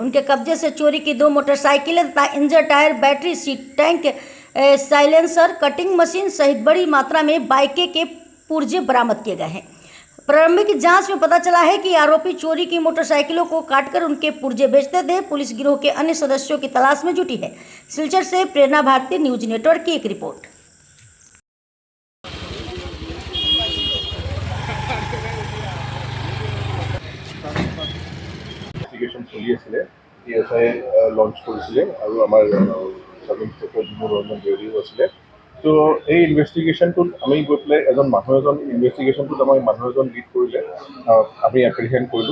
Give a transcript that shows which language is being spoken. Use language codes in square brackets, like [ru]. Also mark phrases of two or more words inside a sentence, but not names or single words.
[hi] उनके कब्जे से चोरी की 2 मोटरसाइकिलें तथा इंजन टायर, बैटरी, सीट टैंक, साइलेंसर, कटिंग मशीन सहित बड़ी मात्रा में बाइकें के पुर्जे बरामद किए गए हैं। प्रारंभिक जांच में पता चला है कि आरोपी चोरी की मोटरसाइकिलों को काटकर उनके पुर्जे बेचते थे। पुलिस गिरोह के अन्य सदस्यों की तलाश में जुटी है। सिलचर से प्रेरणा भारती न्यूज नेटवर्क की एक रिपोर्ट। [as] ইনভেষ্টিগেশ্যন চলি আছিলে PSI লঞ্চ কৰিছিলে আৰু আমাৰ [en] sub inspector [as] জিমুৰ ৰহমান দেউৰীও আছিলে। তো এই ইনভেষ্টিগেশ্যনটোত আমি গৈ পেলাই ইনভেষ্টিগেশ্যনটোত আমাৰ মানুহ এজন লিড কৰিলে, আমি এপ্ৰিহেণ্ড কৰিলোঁ।